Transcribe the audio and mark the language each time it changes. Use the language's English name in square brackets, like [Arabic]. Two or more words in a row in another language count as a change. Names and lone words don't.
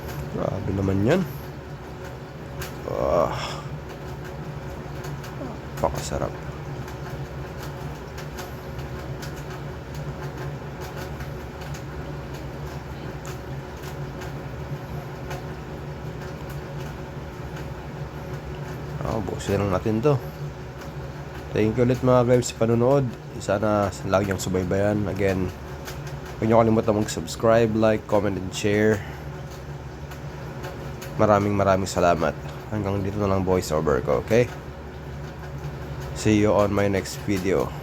[Filipino] Grabe naman yan. Pakasarap. Busin lang natin to. [English] Thank you [Filipino] ulit mga guys sa panonood. Sana lagi niyong subaybayan. Again, huwag niyo kalimutan mag-subscribe, [English] like, comment, and share. [Filipino] Maraming salamat. Hanggang dito na lang [English] voice over [Filipino] ko, okay? [English] See you on my next video.